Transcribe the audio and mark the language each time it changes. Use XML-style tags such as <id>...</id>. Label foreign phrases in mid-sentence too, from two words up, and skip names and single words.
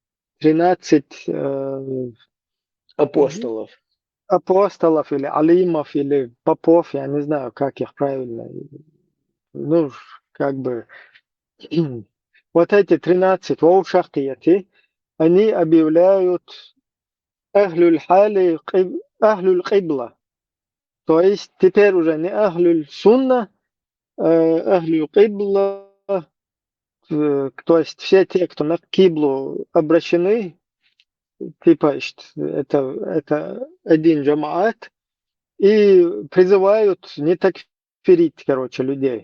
<ru>Апостолов. апостолов или алимов или попов, я не знаю, как их правильно. Ну, как бы вот эти 13 шахтияти, они объявляют</ru> <ar>أهل الحال أهل القبلة.</ar> <ru>То есть теперь уже не</ru> <ar>أهل السنة، أهل القبلة,</ar> <ru>то есть все те, кто на киблу обращены, типа это один джамаат, и призывают не такфирить, короче, людей.</ru>